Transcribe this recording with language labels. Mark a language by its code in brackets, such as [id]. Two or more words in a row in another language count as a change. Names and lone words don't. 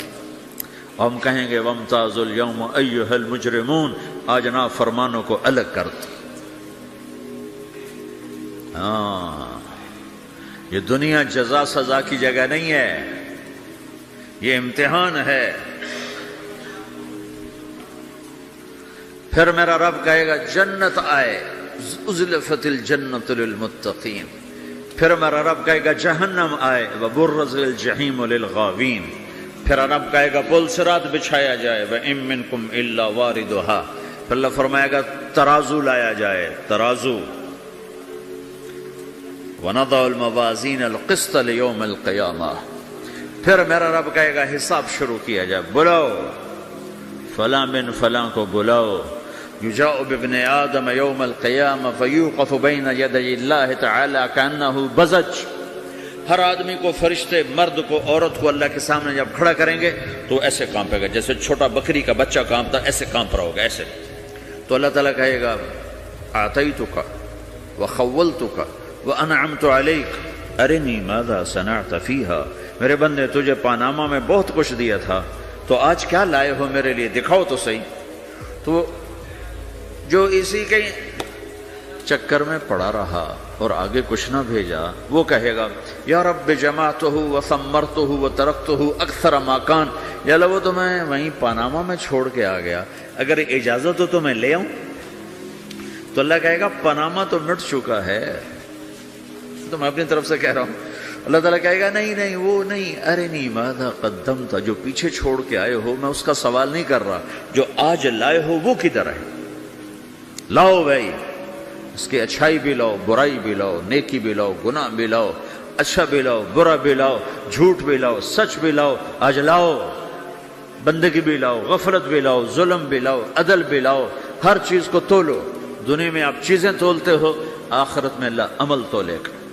[ur] ہم کہیں گے [ar] وامتازوا اليوم أيها المجرمون, [ur] آج نا فرمانوں کو الگ کر دو. ہاں، یہ دنیا جزا سزا کی جگہ نہیں ہے، یہ امتحان ہے. پھر میرا رب کہے گا جنت آئے, [ar] أزلفت الجنة للمتقين. [ur] پھر میرا رب کہے گا جہنم آئے, [ar] و برزت الجحيم للغاوين. [ur] پھر رب کہے گا پل صراط بچھایا جائے, [ar] و إن منكم إلا واردها. [ur] پھر اللہ فرمائے گا ترازو لایا جائے، ترازو. [ar] ونضع الموازين القسط ليوم القيامة. [ur] پھر میرا رب کہے گا حساب شروع کیا جائے، بلاؤ فلاں بن فلاں کو بلاؤ. [ar] يجاء بابن آدم يوم القيامة فيوقف بين يدي الله تعالى كأنه بذج. [ur] ہر آدمی کو، فرشتے، مرد کو، عورت کو اللہ کے سامنے جب کھڑا کریں گے تو ایسے کانپے گا، جیسے چھوٹا بکری کا بچہ کانپتا، ایسے کانپ رہا ہوگا، ایسے. تو اللہ تعالیٰ کہے گا [ar] أعطيتك و خولتك و أنعمت عليك أرني ماذا صنعت فيها. [ur] میرے بندے تجھے پاناما میں بہت کچھ دیا تھا، تو آج کیا لائے ہو میرے لیے، دکھاؤ تو سہی. تو جو اسی کے چکر میں پڑا رہا اور آگے کچھ نہ بھیجا، وہ کہے گا [ar] يا ربي جمعته و ثمرته و تركته أكثر ما كان. [ur] یا اللہ وہ تو میں وہیں پاناما میں چھوڑ کے آ گیا، اگر اجازت ہو تو میں لے آؤں. تو اللہ کہے گا پاناما تو مٹ چکا ہے، تو میں اپنی طرف سے کہہ رہا ہوں. اللہ تعالیٰ کہے گا نہیں نہیں وہ نہیں، ارے نہیں [ar] ماذا قدم [ur] تھا، جو پیچھے چھوڑ کے آئے ہو میں اس کا سوال نہیں کر رہا، جو آج لائے ہو وہ کدھر ہے، لاؤ بھائی. اس کی اچھائی بھی لاؤ، برائی بھی لاؤ، نیکی بھی لاؤ، گناہ بھی لاؤ، اچھا بھی لاؤ، برا بھی لاؤ، جھوٹ بھی لاؤ، سچ بھی لاؤ، اجلاؤ، بندگی بھی لاؤ، غفلت بھی لاؤ، ظلم بھی لاؤ، عدل بھی لاؤ، ہر چیز کو تولو۔ دنیا میں آپ چیزیں تولتے ہو، آخرت میں اللہ عمل تولے گا۔